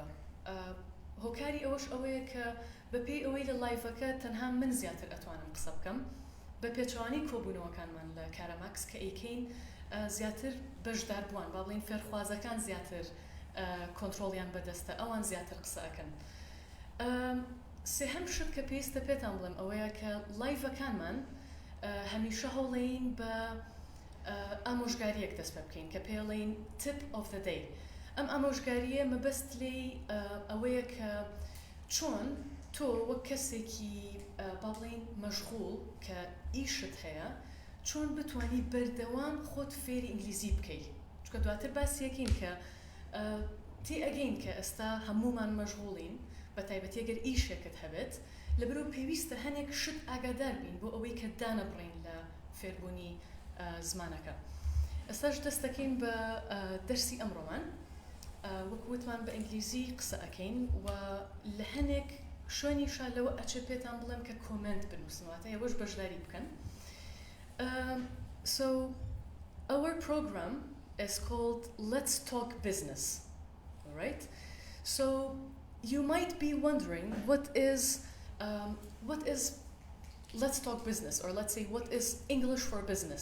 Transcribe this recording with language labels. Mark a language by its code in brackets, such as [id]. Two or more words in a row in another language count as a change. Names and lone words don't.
[ckb] هۆکاری ئەوەش ئەوەیە کە بەپێی ئەوەی لە لایڤەکە تەنها من زیاتر ئەتوانم قسە بکەم بە پێچوانی کۆبوونەوەکانمان لە کاراماکس کە ئەیکەین زیاتر بەشدار بووان با بڵێن فێرخوازەکان زیاتر کۆنترۆڵیان بەدەستە ئەوان زیاتر قسە ئەکەن. سێهەم شت کە پێویستە پێتان بڵێم ئەوەیە کە لایڤەکانمان هەمیشە هەوڵەین بە ئامۆژگاریەک دەست پێ بکەین کە پێڵێن [en] tip of the day. [ckb] ئەم ئامۆژگاریە مەبەست لێی ئەوەیە کە چۆن تۆ وەک کەسێکی با بڵێن مەشغوڵ کە ئیشت هەیە چۆن بتوانی بەردەوام خۆت فێری ئینگلیزی بکەیت. چونکە دواتر باسیەکەین کە تێ ئەگەین کە ئێستا هەموومان مەشغوڵین بە تایبەتی ئەگەر ئیشێکت هەبێت لەبەرەوە پێویستە هەنێک شت ئاگادار بین بۆ ئەوەی کە دانەبڕین لە فێربوونی زمانەکە. ئێستاش دەست دەکەین بە دەرسی ئەمڕۆمان وەکوتمان بە ئینگلیزی قسە ئەەکەین و لە هەنێک شوێنیشا لەوە ئەچێ پێتان بڵێم کە کۆمنت بنووسنەوەتە ئێوەش بەشداری بکەن. [en] So our program is called Let's Talk Business. All right? So you might be wondering what is Let's Talk Business, or let's say what is English for business?